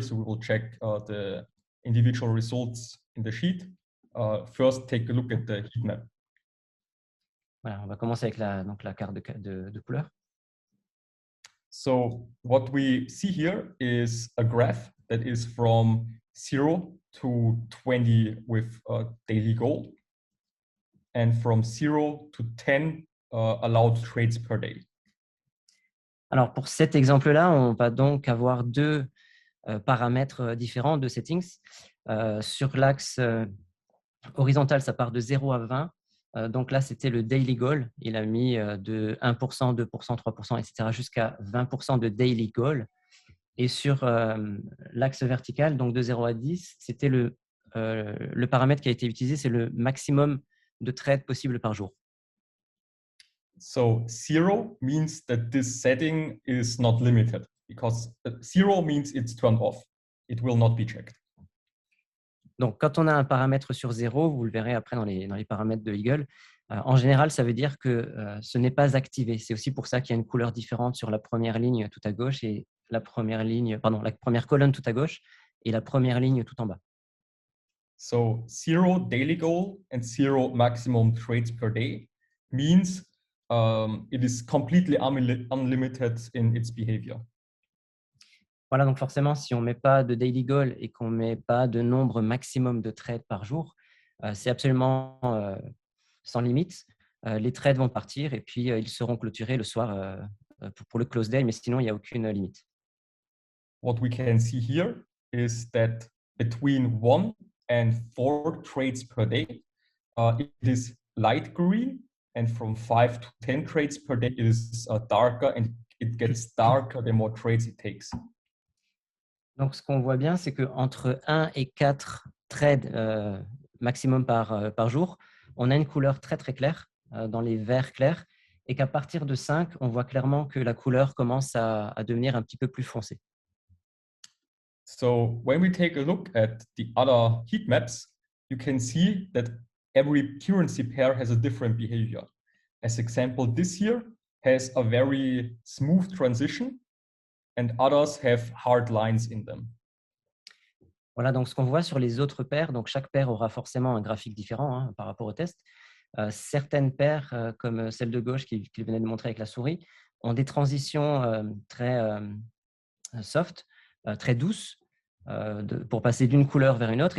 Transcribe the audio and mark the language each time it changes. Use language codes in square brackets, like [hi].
[en] So we will check the individual results in the sheet. First, take a look at the heat map. [fr] Voilà, on va commencer avec la carte de couleur. [en] So what we see here is a graph that is from 0 to 20 with daily gold, and from 0 to 10 allowed trades per day. [fr] Alors pour cet exemple-là, on va donc avoir deux paramètres différents de settings. Sur l'axe Horizontal, ça part de 0 à 20. Donc là, c'était le daily goal. Il a mis de 1%, 2%, 3%, etc. jusqu'à 20% de daily goal. Et sur l'axe vertical, donc de 0 à 10, c'était le paramètre qui a été utilisé, c'est le maximum de trades possible par jour. [en] So 0 means that this setting is not limited because 0 means it's turned off. It will not be checked. [fr] Donc, quand on a un paramètre sur 0, vous le verrez après dans les paramètres de Eagle, en général, ça veut dire que ce n'est pas activé. C'est aussi pour ça qu'il y a une couleur différente sur la première ligne tout à gauche et la première colonne tout à gauche et la première ligne tout en bas. [en] So 0 daily goal and 0 maximum trades per day means it is completely unlimited in its behavior. [fr] Voilà, donc forcément, si on ne met pas de daily goal et qu'on ne met pas de nombre maximum de trades par jour, c'est absolument sans limite. Les trades vont partir et puis ils seront clôturés le soir pour le close day, mais sinon, il n'y a aucune limite. [en] What we can see here is that between 1 and 4 trades per day, it is light green, and from 5 to 10 trades per day, it is darker, and it gets darker the more trades it takes. [fr] Donc, ce qu'on voit bien, c'est qu'entre 1 et 4 trades maximum par jour, on a une couleur très, très claire dans les verts clairs et qu'à partir de 5, on voit clairement que la couleur commence à devenir un petit peu plus foncée. [en] So when we take a look at the other heat maps, you can see that every currency pair has a different behavior. As example, this here has a very smooth transition and others have hard lines in them. [fr] Voilà, donc ce qu'on voit sur les autres paires, donc chaque paire aura forcément un graphique différent par rapport au test. Certaines paires, comme celle de gauche qu'il venait de montrer avec la souris, ont des transitions très soft, très douces, pour passer d'une couleur vers une autre.